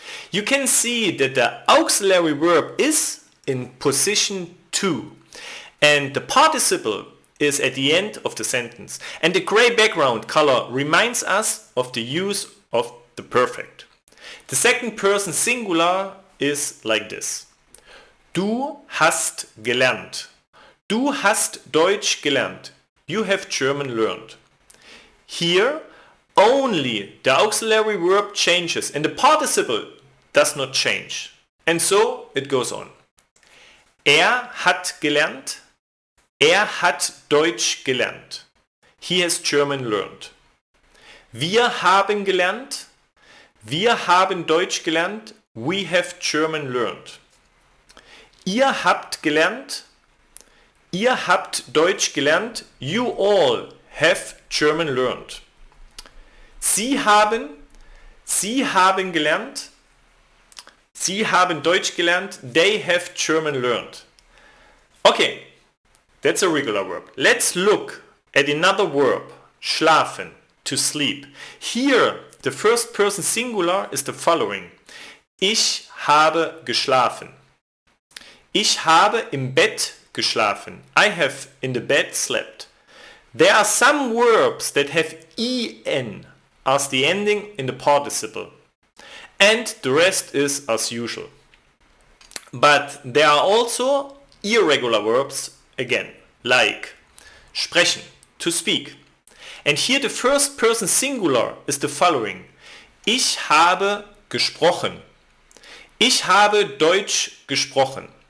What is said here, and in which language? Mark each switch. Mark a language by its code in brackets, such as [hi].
[en] You can see that the auxiliary verb is in position 2 and the participle is at the end of the sentence, and the gray background color reminds us of the use of the perfect. The second person singular is like this. [de] Du hast gelernt. Du hast Deutsch gelernt. [en] You have German learned. Here only the auxiliary verb changes and the participle does not change. And so it goes on. [de] Er hat gelernt. Er hat Deutsch gelernt. [en] He has German learned. [de] Wir haben gelernt. Wir haben Deutsch gelernt. [en] We have German learned. [de] Ihr habt gelernt. Ihr habt Deutsch gelernt. [en] You all have German learned. [de] Sie haben gelernt. Sie haben Deutsch gelernt. [en] They have German learned. Okay, that's a regular verb. Let's look at another verb, schlafen, to sleep. Here, the first person singular is the following. [de] Ich habe geschlafen. Ich habe im Bett geschlafen. [en] I have in the bed slept. There are some verbs that have en as the ending in the participle. And the rest is as usual. But there are also irregular verbs again, like sprechen, to speak. And here the first person singular is the following. [de] Ich habe gesprochen. Ich habe Deutsch gesprochen.